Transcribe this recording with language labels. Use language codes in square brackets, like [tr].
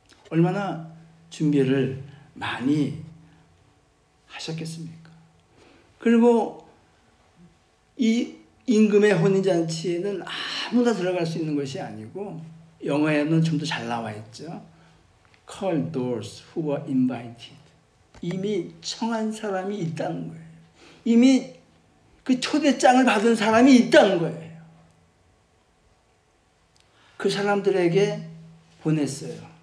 [ko] 얼마나 준비를 많이 하셨겠습니까? 그리고 이 임금의 혼인잔치에는 아무나 들어갈 수 있는 것이 아니고 영어에는 좀 더 잘 나와 있죠. [en] Call those who were invited. [ko] 이미 청한 사람이 있다는 거예요. 이미 그 초대장을 받은 사람이 있다는 거예요. 그 사람들에게 보냈어요.